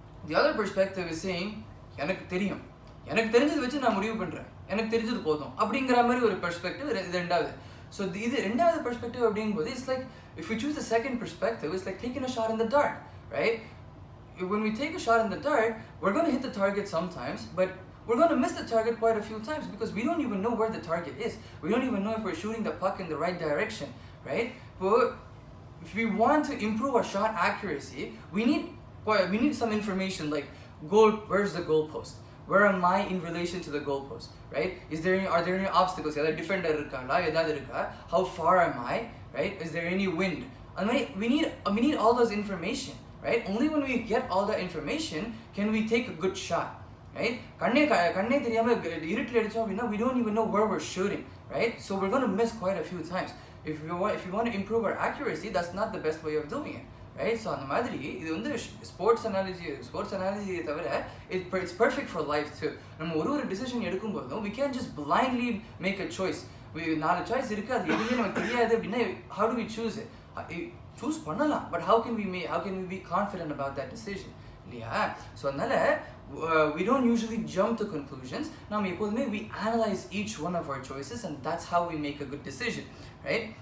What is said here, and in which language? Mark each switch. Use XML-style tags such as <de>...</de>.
<en>The other perspective is saying</en> <ta>எனக்கு தெரிஞ்சது வச்சு நான் முடிவு பண்றேன், எனக்கு தெரிஞ்சது போதும் அப்படிங்கிற மாதிரி ஒரு பெர்ஸ்பெக்டிவ். இது ரெண்டாவது.</ta> <en>So</en> <ta>இது ரெண்டாவது பெர்ஸ்பெக்டிவ் அப்படிங்கும்போது</ta> <en>it's like if we choose the second perspective, it's like taking a shot in the dark, right? When we take a shot in the dark, we're going to hit the target sometimes, but we're going to miss the target quite a few times because we don't even know where the target is. We don't even know if we're shooting the puck in the right direction, right? But if we want to improve our shot accuracy, we need some information like where's the goalpost? Where am I in relation to the goalpost, right? Are there any obstacles?</en> <ta>Yada defender irukala, edad iruka?</ta> <en>How far am I, right? Is there any wind? And we need all those information, right? Only when we get all that information can we take a good shot, right?</en> <ta>Kanne theriyama irutla edichom appadina</ta> <en>we don't even know where we're shooting, right? So we're going to miss quite a few times. If you want to improve our accuracy, that's not the best way of doing it, right?</en> <ta>So அந்த மாதிரி இது வந்து sports analogy தவிர</ta> <en>it's perfect for life too.</en> <ta>நம்ம ஒரு decision எடுக்கும்போதும்</ta> <en>we can't just blindly make a choice.</en> <ta>நாலு choice இருக்கு, அது எதுவுமே நமக்கு தெரியாது அப்படின்னா</ta> <en>how do we choose it?</en> <ta>Choose பண்ணலாம்,</ta> <en>but how can we be confident about that decision,</en> <ta>இல்லையா? ஸோ அதனால</ta> <en>we don't usually jump to conclusions.</en> <ta>நாம எப்போதுமே</ta> <en>we analyze each one of our choices and that's how we make a good decision, right?</en>